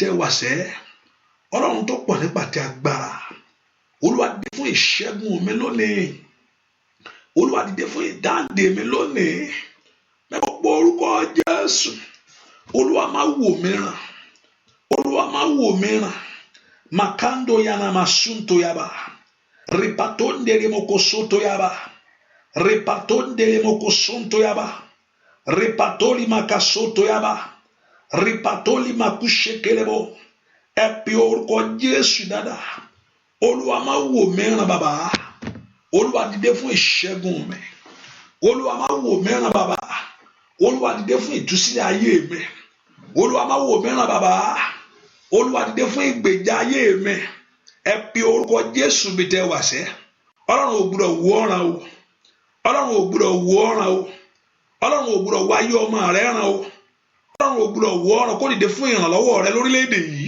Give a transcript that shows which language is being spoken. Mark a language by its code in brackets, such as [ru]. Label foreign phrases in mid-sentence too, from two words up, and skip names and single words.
[yo] tẹ́ wà sẹ́ Ọlọ́run tó pọ̀ nípa ti agbára Olúwa dìde fún ìṣẹ́gun mi lónìí Olúwa dìde fún ìdáǹdè mi lónìí lẹ́ka orúkọ Jésù Olúwa má wò mí ràn Olúwa má wò mí ràn makando yana masunto yaba ripatonde remokosoto yaba ripatonde remokosonto yaba ripatoli makasoto yaba ripatoli makushekelebo ẹ pe orúkọ Jésù dáadáa Olúwa má wò mí ràn bàbá Olúwa dìde fún ìṣẹ́gun mi Olúwa má wò mí ràn bàbá Olúwa dìde fún ìtúsílẹ̀ ayé mi Olúwa má wò mí ràn bàbá Olúwa dìde fún ìgbèjà ayé mi ẹ pe orúkọ Jésù bí tẹ́ wà sẹ́ Ọlọ́run ò gbọ́dọ̀ wò ọ̀ràn o Ọlọ́run ò gbọ́dọ̀ wò ọ̀ràn o Ọlọ́run ò gbọ́dọ̀ wáyé ọmọ rẹ̀ ràn o Ọlọ́run ò gbọ́dọ̀ wọ ọ̀rọ̀ kó dìde fún ìrànlọ́wọ́ rẹ lórílẹ̀‐èdè yìí.